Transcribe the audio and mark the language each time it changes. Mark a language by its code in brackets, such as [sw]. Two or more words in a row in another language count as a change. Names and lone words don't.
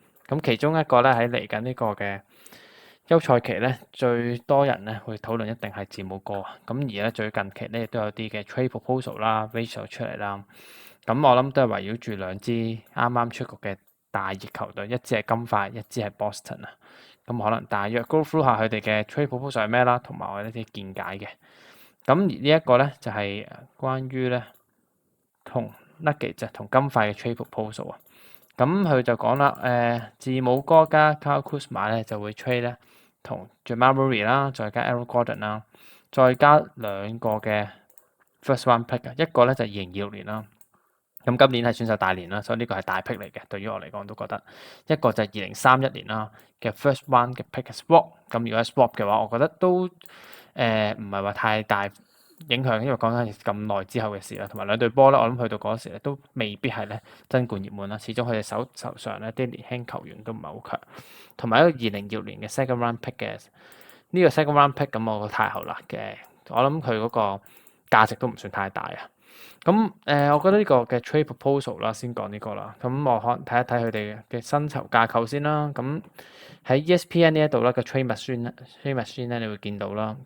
[yue] 咁其中一個咧喺嚟緊呢個嘅休賽期咧，最多人咧會討論一定係字母哥啊。咁而咧最近期咧亦都有啲嘅 [en] trade proposal [yue] 啦 ratio 出嚟啦。咁我諗都係圍繞住兩支啱啱出局嘅大熱球隊，一支係金塊，一支係 Boston 啊。咁可能大約 [en] go through [yue] 下佢哋嘅 [en] trade proposal [yue] 係咩啦，同埋我一啲見解嘅。咁而呢一個咧就係關於咧同 Nuggets 同金塊嘅 [en] trade proposal [yue] 啊。咁佢就講啦，字母哥加 Kyle Kuzma 咧就會 trade 咧同 Jamal Murray 啦，再加 Aaron Gordon 啦，再加兩個嘅 [en] first round pick [yue] 啊，一個咧就係2026年啦。咁今年係選秀大年啦，所以呢個係大 pick 嚟嘅。對於我嚟講都覺得一個就係2031年啦嘅 [en] first round [yue] 嘅 [en] pick swap。 [yue] 咁如果係 swap 嘅話，我覺得都唔係話太大影響，因為講緊咁耐之後嘅事啦。同埋兩隊波咧，我諗去到嗰時咧都未必係咧爭冠熱門啦。始終佢哋手上咧啲年輕球員都唔係好強，同埋一個2026年嘅 [en] second round pick [yue] 嘅呢個 [en] second round pick [yue] 咁，我覺得太後啦嘅。我諗佢嗰個價值都唔算太大啊。咁我覺得呢個嘅 [en] trade proposal [yue] 啦，先講呢個啦。咁我可能睇一睇佢哋嘅薪酬架構先啦。咁喺 ESPN 呢一度咧嘅 [en] trade machine [yue] 咧，你會見到啦。